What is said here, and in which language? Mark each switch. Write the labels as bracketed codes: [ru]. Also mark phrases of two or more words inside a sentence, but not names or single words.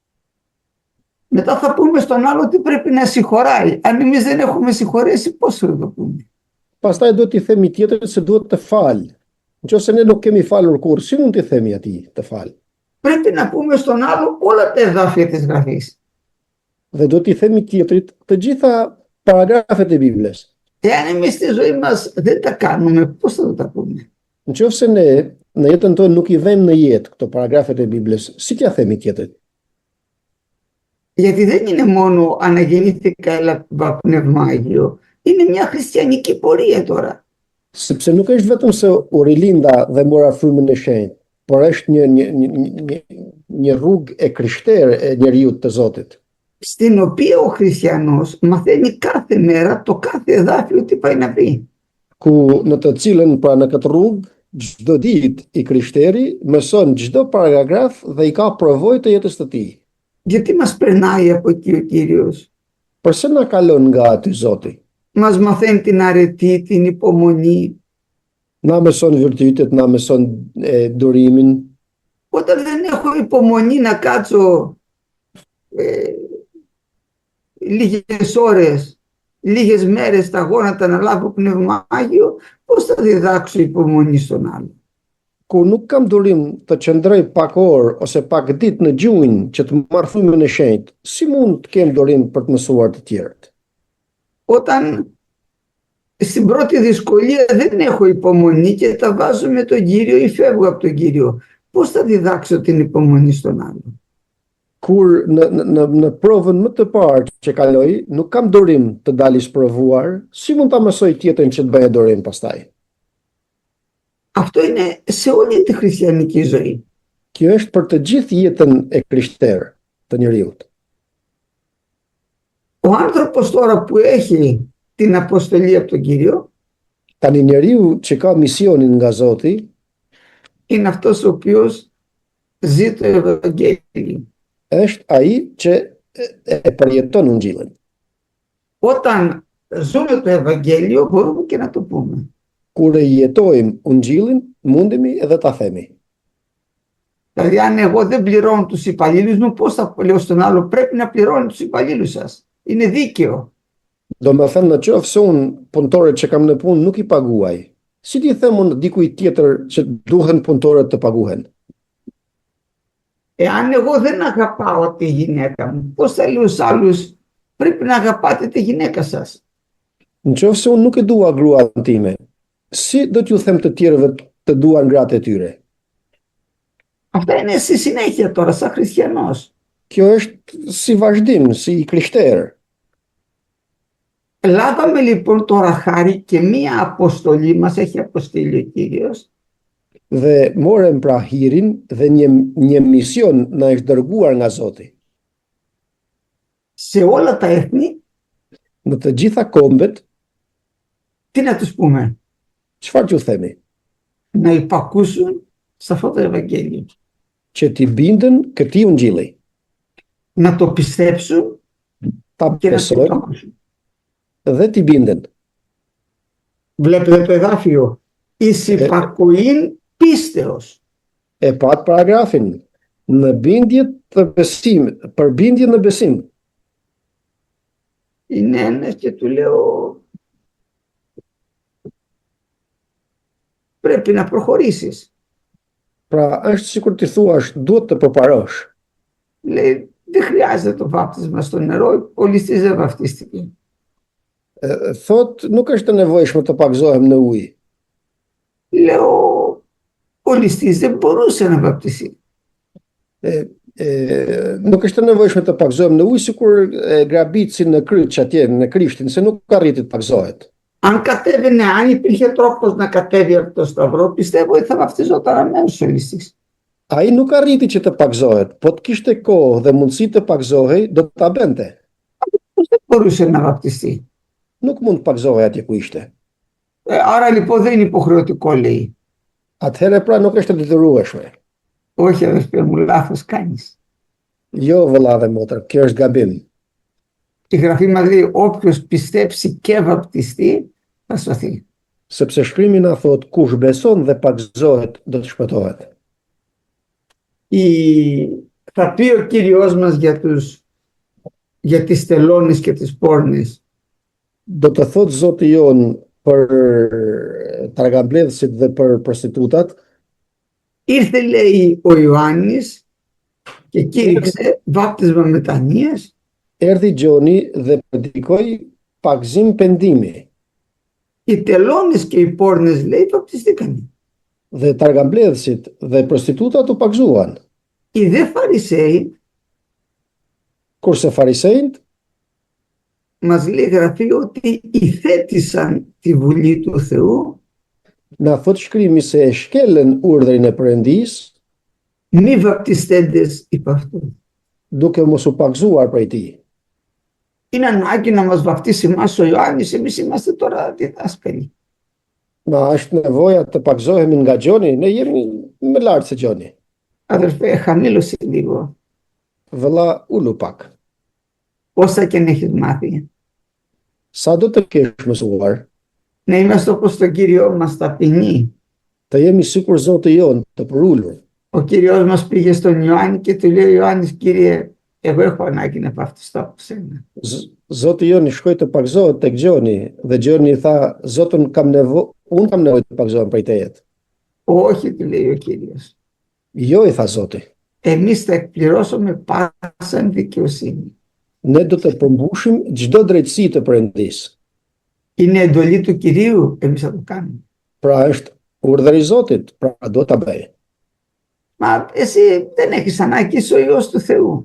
[el] Μετά θα πούμε στον άλλο ότι πρέπει να συγχωράει. Αν εμείς δεν έχουμε συγχωρέσει, πώς θα το πούμε? [sq] Pastaj do t'i themi tjetrit se duhet të falë. Nëse ne nuk kemi falur kurrë, si mund t'i themi atij të falë? [el] Πρέπει να πούμε στον άλλο όλα τα εδάφια της Γραφής. [sq] Dhe do t'i themi tjetrit të gjitha paragrafet e Biblës. [el] Εάν εμείς στη ζωή μας δεν τα κάνουμε, πώς θα τα πούμε? [sq] Nëse ne në jetën tonë nuk i vëmë në jetë këto paragrafet e Biblës, si t'ja themi tjetrit? [el] Γιατί δεν είναι μόνο αναγεννήθηκα έλαβα πνεύμα Άγιο, είναι μια χριστιανική πορεία τώρα. [sq] Sepse nuk është vetëm se u rilinda dhe mora frymën e shenjtë, por është një rrugë e krishterë e njeriut të Zotit. [el] Στην οποία ο χριστιανός μαθαίνει κάθε μέρα το κάθε εδάφιο τι πάει να πει. [sq] Ku në të cilën pra në këtë rrugë çdo ditë i krishteri mëson çdo paragraf dhe i ka provojë të jetës së tij. [el] Γιατί μας περνάει από εκεί ο Κύριος? [sq] Përse na kalon nga aty Zoti? [el] Μας μαθαίνει την αρετή, την υπομονή. [sq] Na mëson virtytet, na mëson durimin. [el] Όταν δεν έχω υπομονή να κάτσω λίγες ώρες, λίγες μέρες στα γόνατα να λάβω πνεύμα Άγιο, πώς θα διδάξω υπομονή στον άλλο? [sq] Ku nuk kam durim të qëndroj pak orë ose pak ditë në gjunjë që të marr frymën e shenjtë, si mund të kem durim për të mësuar të tjerët? [el] Όταν στην πρώτη δυσκολία δεν έχω υπομονή και τα βάζω με τον Κύριο ή φεύγω από τον Κύριο, πώς θα διδάξω την υπομονή στον άλλο? [sq] Kur në provën më të parë që kaloj, nuk kam durim të dalis provuar, si mund ta mësoj tjetrin që të bëjë durim pastaj? [el] Αυτό είναι σε όλη τη χριστιανική ζωή. [sq] Kjo është për të gjithë jetën e krishterë të njeriut. [el] Ο άνθρωπος τώρα που έχει την αποστολή από τον Κύριο [sq] Tani njeriu që ka misionin nga Zoti [el] είναι αυτός ο οποίος zi το Ευαγγέλιο. [sq] Është ai që e përjeton Ungjillin. [el] Όταν ζούμε το Ευαγγέλιο μπορούμε και να το πούμε. [sq] Kur e jetojmë Ungjillin, mundemi edhe ta themi. [el] Δηλαδή αν εγώ δεν πληρώνω τους υπαλλήλους μου, πώς θα λέω στον άλλο πρέπει να πληρώνει τους υπαλλήλους σας. Είναι δίκαιο. [sq] Do me thënë në qoftë se unë punëtorët që kam në punë nuk i paguaj, si ti them unë dikujt tjetër që duhen punëtorët të paguhen? [el] Εάν εγώ δεν αγαπάω τη γυναίκα μου, πώς θα λέω στους άλλους πρέπει να αγαπάτε τη γυναίκα σας. [sq] Në qoftë se unë nuk e dua gruan time, si do t'ju them të tjerëve të duan gratë e tyre? [el] Αυτά είναι στη συνέχεια τώρα σαν χριστιανός. [sq] Kjo është si vazhdim, si krishterë. [el] Λάβαμε λοιπόν τώρα χάρη και μία αποστολή μας έχει αποστείλει ο Κύριος. [sq] Dhe morëm pra hirin dhe një mision na është dërguar nga Zoti. [el] Σε όλα τα έθνη, [sq] Në të gjitha kombet, [el] τι να τους πούμε, [sq] çfarë t'ju themi? [el] να υπακούσουν σε αυτό το Ευαγγέλιο. [sq] Që t'i binden këtij Ungjilli, [el] Να το πιστέψουν [sq] ta [el] και να το [sq] besojnë [el] υπακούσουν. [sq] dhe t'i binden. [el] Βλέπετε το εδάφιο. Εις υπακοήν πίστεως. [sq] E pat paragrafin, në bindje të besimit, për bindje në besim. [el] Είναι ένας και του λέω πρέπει να προχωρήσεις. [sq] Pra, është sikur ti thuash, duhet të përparosh. [el] Λέει δεν χρειάζεται το βάπτισμα στο νερό, ο ληστής δεν βαφτίστηκε. [sq] Thot, nuk është e nevojshme të pagzohem në ujë. [el] Λέω ο ληστής δεν μπορούσε να βαπτιστεί. [sq] Nuk është e nevojshme të pagzohem në ujë, sikur grabitsi në kryq atje, në Krishtin, se nuk arriti të pagzohet. [el] Αν κατέβαινε, αν υπήρχε τρόπος να κατέβει από το σταυρό, πιστεύω ότι θα βαφτιζόταν αμέσως ο ληστής. [sq] Ai nuk arriti që të pagzohet, po të kishte kohë dhe mundësi të pagzohej, do ta bente. [el] Πώς δεν μπορούσε να βαπτιστεί. [sq] Nuk mund të pagzohej atje ku ishte. [el] Άρα λοιπόν δεν είναι υποχρεωτικό, λέει. [sq] Atëherë pra nuk është e detyrueshme. [el] Όχι αδερφέ μου, λάθος κάνεις. [sq] Jo, vëlla dhe motër, kjo është gabim. [el] Η Γραφή μας λέει όποιος πιστέψει και βαπτιστεί θα σωθεί. [sq] Sepse shkrimi na thot kush beson dhe pagzohet do të shpëtohet. [el] Θα πει ο Κύριος μας για τις τελώνες και τις πόρνες. [sq] Do të thot Zoti jon për tragambledhësit dhe për prostitutat, [el] Ήρθε λέει ο Ιωάννης και κήρυξε βάπτισμα μετανοίας. [sq] erdhi Gjoni dhe predikoi pagzim pendimi. [el] Οι τελώνες και οι πόρνες λέει βαπτιστήκαν. [sq] Dhe tragambledhësit dhe prostitutat u pagzuan. [el] Οι δε Φαρισαίοι [sq] Kurse farisejt [el] μας λέει η Γραφή ότι υθέτησαν τη Βουλή του Θεού [sq] na thot shkrimi se e shkelen urdhrin e Perëndisë, [el] μη βαπτιστέντες υπ' αυτού. [sq] duke mos u pagzuar prej tij. [el] Είναι ανάγκη να μας βαπτίσει εμάς ο Ιωάννης, εμείς είμαστε τώρα διδάσκαλοι. [sq] Ma është nevoja të pagzohemi nga Gjoni, ne jemi më lartë se Gjoni. [el] Αδερφέ, χαμήλωσε λίγο, [sq] Vëlla, ulu pak. [el] όσα και αν έχεις μάθει. [sq] Sa do të kesh mësuar, [el] Να είμαστε όπως τον Κύριο μας ταπεινοί. [sq] të jemi sikur Zoti jon, të përulur. [el] Ο Κύριος μας πήγε στον Ιωάννη και του λέει Ιωάννης, Κύριε, εγώ έχω ανάγκη να βαπτιστώ από σένα. [sq] Zoti jon i shkoi të pagzohet tek Gjoni dhe Gjoni i tha, Zotën unë kam nevojë të pagzohem prej teje. [el] Όχι, του λέει ο Κύριος. [sq] Jo, i tha Zoti. [el] Εμείς θα εκπληρώσουμε πάσα δικαιοσύνη. [sq] Ne do të përmbushim çdo drejtësi të Perëndisë. [el] Είναι εντολή του Κυρίου, εμείς θα το κάνουμε. [sq] Pra është urdhër i Zotit, pra do ta bëj. [el] Μα εσύ δεν έχεις ανάγκη, είσαι ο Υιός του Θεού.